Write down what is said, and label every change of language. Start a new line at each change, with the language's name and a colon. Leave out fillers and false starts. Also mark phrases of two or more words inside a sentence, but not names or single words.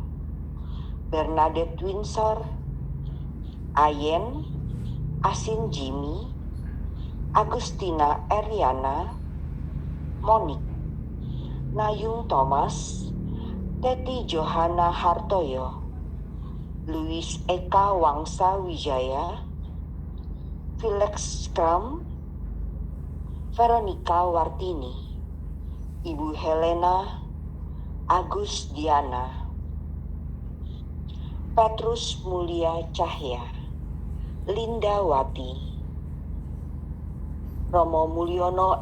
Indonesian: Bernadette Windsor, Ayen, Asin Jimmy, Agustina Eriana, Monik, Nayung Thomas, Teti Johana Hartoyo, Luis Eka Wangsa Wijaya, Felix Kram, Veronica Wartini, Ibu Helena, Agus Diana, Petrus Mulia Cahya, Linda Wati, Romo Mulyono